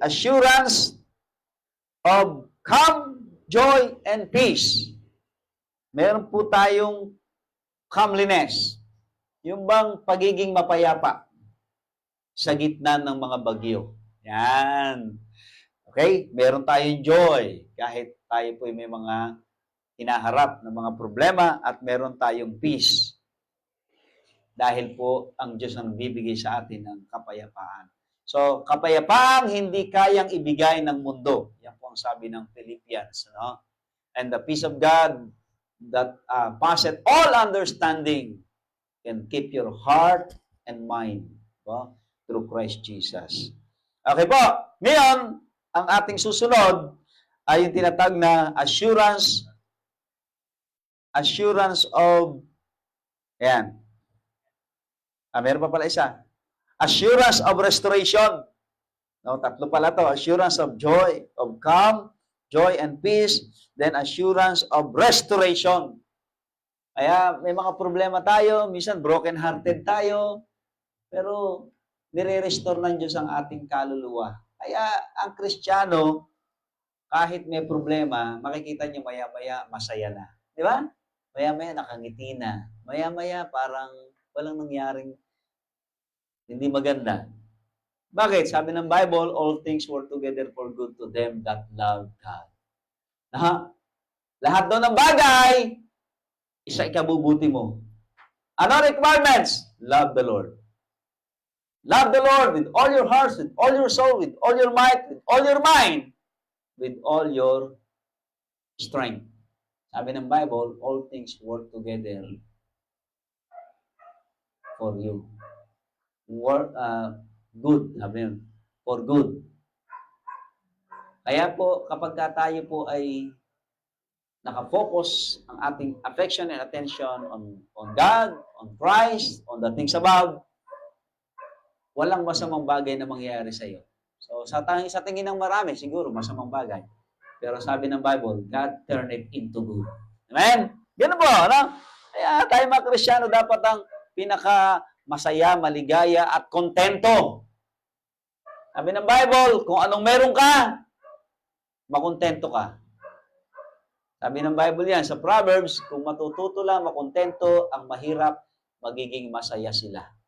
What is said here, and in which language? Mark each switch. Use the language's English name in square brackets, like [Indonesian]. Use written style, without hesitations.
[English] Assurance of calm, joy, and peace. [Filipino] Meron po tayong calmliness. Yung bang pagiging mapayapa sa gitna ng mga bagyo. Yan. Okay? Meron tayong joy kahit tayo po may mga hinaharap ng mga problema at meron tayong peace. Dahil po ang Diyos ang bibigay sa atin ng kapayapaan. So, kapayapaang hindi kayang ibigay ng mundo. Yan po ang sabi ng Philippians. No? [English] And the peace of God that passeth all understanding can keep your heart and mind through Christ Jesus. [Filipino] Okay po. Ngayon, ang ating susunod ay yung tinatag na assurance of, ayan. Meron pa pala isa. Assurance of restoration. No, tatlo pala to. [English] Assurance of joy, of calm, joy and peace, then assurance of restoration. [Filipino] Kaya may mga problema tayo, minsan broken-hearted tayo, pero nire-restore ng Diyos ang ating kaluluwa. Kaya ang Kristiyano, kahit may problema, makikita niyo maya-maya masaya na. Di ba? Maya-maya nakangiti na. Maya-maya parang walang nangyaring hindi maganda. Bakit? [English] Sabi ng Bible, all things work together for good to them that love God. [Filipino] Lahat daw ng bagay, isa ikabubuti mo. [English] Ano requirements? Love the Lord. Love the Lord with all your heart, with all your soul, with all your might, with all your mind, with all your strength. Sabi ng Bible, all things work together for you. Work, good, sabi yun, for good. [Filipino] Kaya po, kapag tayo po ay nakafocus ang ating affection and attention on God, on Christ, on the things above, walang masamang bagay na mangyayari sa iyo. So, sa tingin ng marami, siguro masamang bagay. [English] Pero sabi ng Bible, God turn it into good. [Filipino] Amen? Ganun po, no? Kaya tayo mga Kristiyano dapat ang masaya, maligaya, at kontento. Sabi ng Bible, kung anong meron ka, makontento ka. Sabi ng Bible yan, sa Proverbs, kung matututo lang, makontento, ang mahirap, magiging masaya sila.